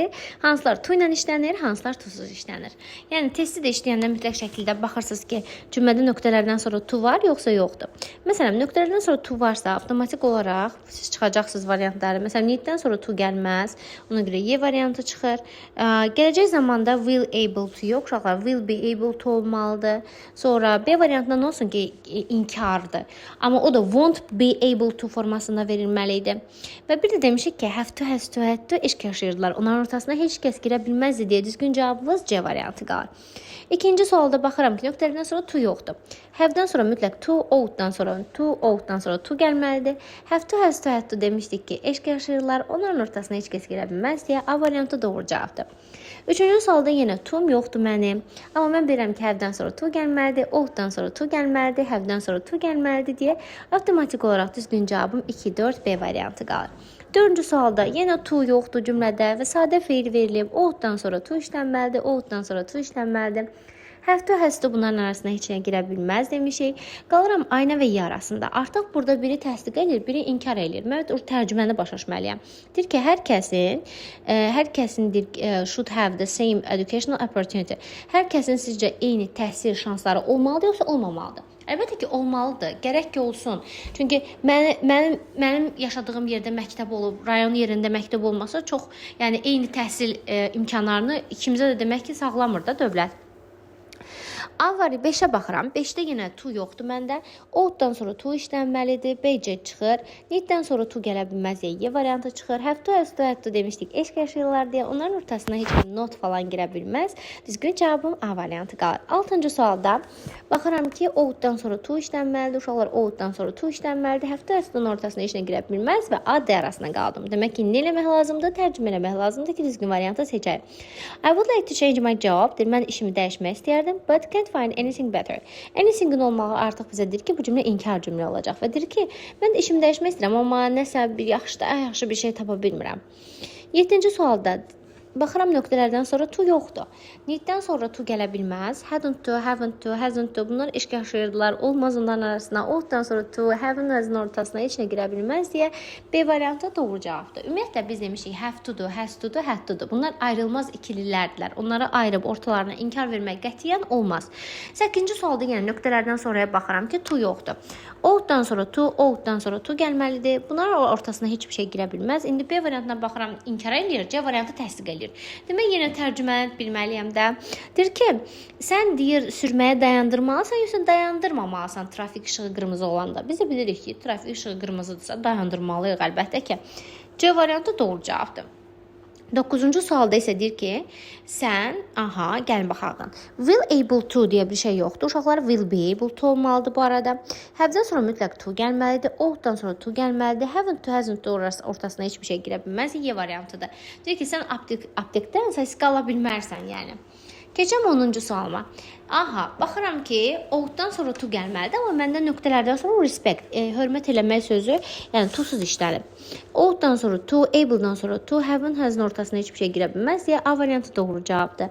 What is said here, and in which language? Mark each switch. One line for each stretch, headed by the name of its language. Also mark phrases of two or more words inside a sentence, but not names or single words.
Azerbaijani: Hansılar to ilə işlənir, hansılar to-suz işlənir. Yəni testi də işləyəndə mütləq şəkildə baxırsınız ki, cümlədə nöqtələrdən sonra to var, yoxsa yoxdur. Məsələn, nöqtələrdən sonra to varsa, avtomatik olaraq siz çıxacaqsınız variantları. Məsələn, need-dən sonra to gəlməz. Ona görə Y variantı çıxır. Gələcək zamanda
English: will able to
Azerbaijani: yox, uşaqlar
English: will be able to
Azerbaijani: olmalıdır. Sonra B variantında nə olsun ki, inkardır. Amma o da
English: won't be able to
Azerbaijani: formasında verilməli idi. Və bir də demişik ki,
English: have to, has to, had to
Azerbaijani: eşq yaşayırdılar. Onların ortasına heç kəs girə bilməzdi deyə düzgün cavabımız C variantı qalır. İkinci sualda baxıram ki, nöqtələrdən sonra to yoxdur. Have-dən sonra mütləq to, ought-dan sonra to gəlməlidir.
English: Have to, has to, had to
Azerbaijani: demişdik ki, eşq yaşayırlar. Onların ortasına heç kəs girə bilməz deyə A variantı doğru cavabdır. Üçüncü sualda yenə to-m yoxdur mənim. Amma mən bilirəm ki, have-dən sonra to gəlməlidir, ought-dan sonra to gəlməlidir, have-dən sonra to gəlməlidir deyə avtomatik olaraq düzgün cavabım 2, 4, B variantı qalır. Dördüncü sualda yenə to yoxdur cümlədə və sadə feil verilib. Ought-dan sonra to işlənməlidir, ought-dan sonra to işlənməlidir.
English: Have to, has to
Azerbaijani: bunların arasına heç nə girə bilməz demişik. Qalıram aynə və Y arasında. Artıq burada biri təsdiq edir, biri inkar edir. Mən tərcüməni başa düşməliyəm. Deyir ki, hər kəsin
English: should have the same educational opportunity.
Azerbaijani: Hər kəsin sizcə eyni təhsil şansları olmalıdır yoxsa olmamalıdır? Əlbəttə ki, olmalıdır. Gərək ki, olsun. Çünki mənim yaşadığım yerdə məktəb olub, rayon yerində məktəb olmasa çox, yəni eyni təhsil imkanlarını ikimizə də demək ki, sağlamır da dövlət. A var, 5-ə baxıram. 5-də yenə to yoxdur məndə. Ought-dan sonra to işlənməlidir. BC çıxır. Need-dən sonra to gələ bilməz deyə Y variantı çıxır.
English: Have to, has to, had to demişdik.
Azerbaijani: Eşq yaşayırlar deyə onların ortasına heç bir not falan girə bilməz. Düzgün cavabım A variantı qalır. 6-cı sualda baxıram ki, ought-dan sonra to işlənməlidir. Uşaqlar ought-dan sonra to işlənməlidir.
English: Have to, has to-nun
Azerbaijani: ortasına heç nə girə bilməz və A, D arasına qaldım. Demək ki, nə eləmək lazımdır? Tərcümə eləmək lazımdır ki, düzgün variantı seçəyim.
English: I would like to change my job.
Azerbaijani: Mən işimi dəyişmək istəyərdim.
English: But can't find anything better.
Azerbaijani: Anything-in olmağı artıq bizə deyir ki, bu cümlə inkar cümlə olacaq və deyir ki, mən də işimi dəyişmək istəyirəm, amma nəsə bir yaxşı bir şey tapa bilmirəm. 7-ci sualda baxıram nöqtələrdən sonra to yoxdur. Need-dən sonra to gələ bilməz.
English: Hadn't to, haven't to, hasn't to
Azerbaijani: bunlar eşq yaşayırdılar. Olmaz onların arasına. Ought-dan sonra to,
English: haven't has'ın
Azerbaijani: ortasına heç nə girə bilməz deyə B variantı doğru cavabdır. Ümumiyyətlə biz demişik
English: have to do, has to do, had to do.
Azerbaijani: Bunlar ayrılmaz ikililərdirlər. Onları ayırıb ortalarına inkar vermək qətiyyən olmaz. 8-ci sualda yəni nöqtələrdən sonraya baxıram ki, to yoxdur. Ought-dan sonra to, ought-dan sonra to gəlməlidir. Bunların ortasına heç bir şey girə bilməz. İndi B variantına baxıram, inkar edir. C variantı təsdiq edir. Demək, yenə tərcüməni bilməliyəm də. Deyir ki, sən deyir sürməyə dayandırmalısan, yoxsa dayandırmamalısan trafik işığı qırmızı olanda. Biz də bilirik ki, trafik işığı qırmızıdırsa dayandırmalıyıq əlbəttə ki. C variantı doğru cavabdır. 9-cu sualda isə deyir ki, sən, gəlin baxaq.
English: Will able to
Azerbaijani: deyə bir şey yoxdur. Uşaqlar
English: will be able to
Azerbaijani: olmalıdır bu arada. Have-dən sonra mütləq to gəlməlidir. Ought-dan sonra to gəlməlidir.
English: Haven't to, hasn't to
Azerbaijani: ortasına heç bir şey girə bilməz. Y variantıdır. Deyir ki, sən aptekdən statistika ala bilmərsən, yəni. Keçəm 10-cu sualıma. Baxıram ki, ought-dan sonra to gəlməlidir, amma məndə nöqtələrdən sonra respect, hörmət eləmək sözü, yəni to-suz işlənib. Ought-dan sonra to, able-dan sonra to,
English: haven't, has'ın
Azerbaijani: ortasına heç bir şey girə bilməz deyə A variantı doğru cavabdır.